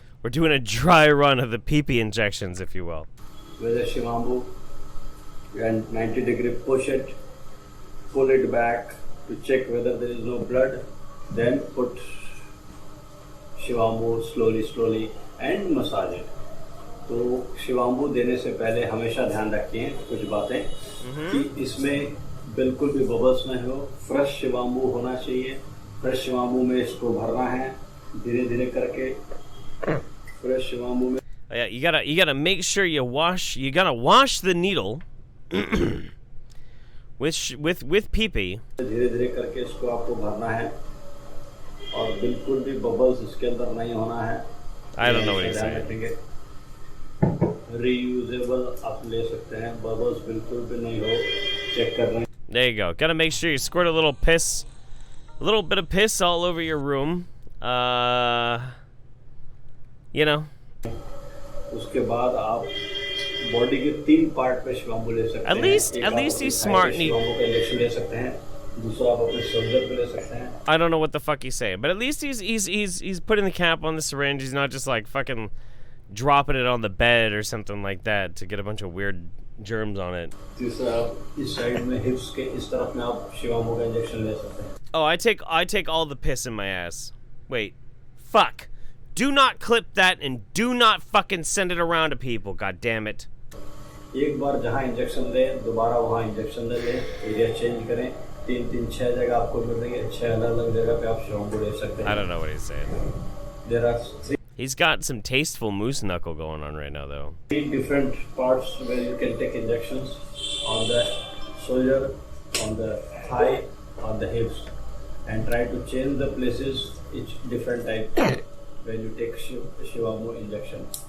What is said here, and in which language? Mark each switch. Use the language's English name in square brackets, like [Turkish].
[English] doing a dry run of the pee-pee injections, if you will. With the Shivambu and 90-degree push it, pull it back to check whether there is no blood, then put Shivambu slowly and massage it. [Hindi] तो शिवाम्बू देने से पहले हमेशा ध्यान रखिए कुछ बातें कि इसमें बिल्कुल भी बबल्स न हो, फ्रेश शिवाम्बू होना चाहिए। फ्रेश शिवाम्बू में इसको भरना है धीरे-धीरे करके फ्रेश शिवाम्बू में। [English] Yeah, you gotta make sure you gotta wash the needle with pee-pee. [Hindi] धीरे-धीरे करके इसको आपको भरना है और बिल्कुल भी बबल्स इसके अंदर नहीं होना है। [English] I don't know what he's saying. [Hindi] Reusable आप ले सकते हैं, बबल्स बिल्कुल भी नहीं हो, चेक कर रहे हैं। [English] There you go. Gotta make sure you squirt a little bit of piss all over your room. You know. [Hindi] उसके बाद आप बॉडी के 3 पार्ट पे शिवाम्बू ले सकते हैं। [English] At least he's smart. [Hindi] Shivambu का इंजेक्शन ले सकते हैं। दूसरा आप अपने शोल्डर पे ले सकते हैं। [English] I don't know what the fuck he's saying, but at least he's putting the cap on the syringe. He's not just like fucking dropping it on the bed or something like that to get a bunch of weird germs on it. [Hindi] तीसरा आप इस side में हिप्स के इस तरफ में आप शिवाम्बू का इंजेक्शन ले सकते हैं। [English] Oh, I take all the piss in my ass. Wait. Fuck. Do not clip that and do not fucking send it around to people. God damn it. [Hindi] एक बार जहाँ इंजेक्शन लें, दोबारा वहाँ इंजेक्शन ले लें, एरिया चेंज करें। 3-6 जगह आपको मिल रही है, 6 अलग-अलग जगह पे आप शिवाम्बू ले सकते हैं। [English] I don't know what he's saying. There are 3. He's got some tasteful moose knuckle going on right now, though. 3 different parts where you can take injections on the shoulder, on the thigh, on the hips, and try to change the places each different type when you take Shivambu injection.